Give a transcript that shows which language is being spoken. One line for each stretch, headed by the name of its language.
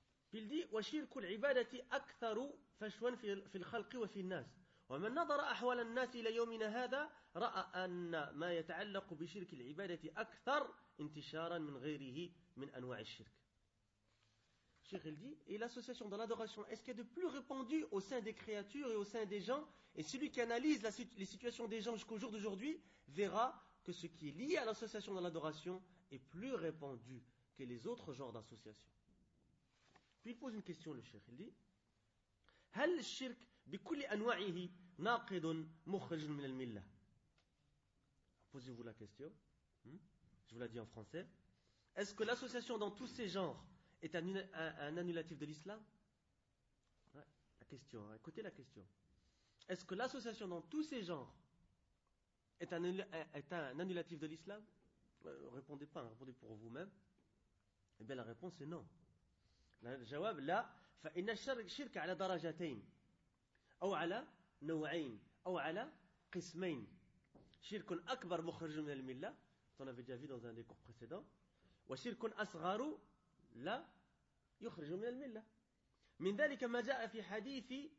French: Puis il dit
Arabic: « وَشِرْكُ الْعِبَادَةِ أَكْثَرُ فَشْوًا فِي الْخَلْقِ وَفِي النَّاسِ وَمَنْ نَظَرَ أَحْوَالَ النَّاسِ إِلَى يَوْمِنَا هَذَا رَأَ أَنَّ مَا يَتَعَلَّقُ بِشِرْكِ الْعِبَادَةِ أَكْثَرُ انْتِشَارًا مِنْ غَيْرِهِ مِنْ أَنْوَعِ الشِّرْكِ »
French: Cheikh il dit « Et l'association de l'adoration, est-ce qu'il y a de plus répandu au sein des créatures et au sein des gens ? Et celui qui analyse les situations des gens jusqu'au jour d'aujourd'hui verra que ce qui est lié à l'association de l'adoration est plus répandu que les autres genres d'associations. » Puis il pose une question le cheikh, il dit
Arabic: هل الشرك بكل انواعه ناقض مخرج من المله.
French: Posez-vous la question. Je vous la dis en français. Est-ce que l'association dans tous ces genres est un annulatif de l'islam? La question, écoutez la question. Est-ce que l'association dans tous ces genres est un annulatif de l'islam? Répondez pas, répondez pour vous-même. Eh bien la réponse est non.
Arabic: الجواب لا فإن الشرك على درجتين أو على نوعين أو على قسمين شرك أكبر مخرج من الملة
French: on avait déjà vu dans un des cours précédents
Arabic: وشرك أصغر لا يخرج من الملة من ذلك ما جاء في حديث